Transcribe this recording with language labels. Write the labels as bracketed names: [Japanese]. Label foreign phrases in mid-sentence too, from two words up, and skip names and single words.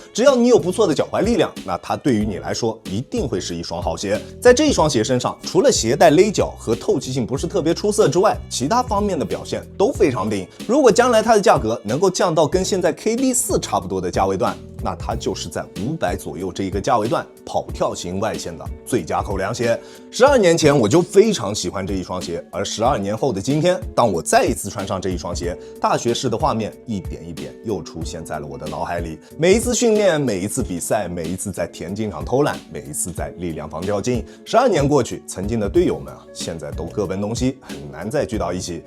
[Chinese] 只要你有不錯的腳踝力量，那它對於你來說一定會是一雙好鞋。在這一雙鞋身上，除了鞋帶勒腳和透氣性不是特別出色之外，其他方面的表現都非常頂。如果将來它的價格能夠降到跟現在 KD4 差不多的價位段，那它就是在500左右这一個價位段跑跳型外線的最佳口糧鞋。12年前我就非常喜歡這一雙鞋，而12年後的今天，當我再一次穿上這一雙鞋，大學士的畫面一點一點又出現在了我的腦海裡。每一次訓練，每一次比賽，每一次在田徑場偷懶，每一次在力量房較勁。12年過去，曾經的隊友們現在都各奔東西，很難再聚到一起。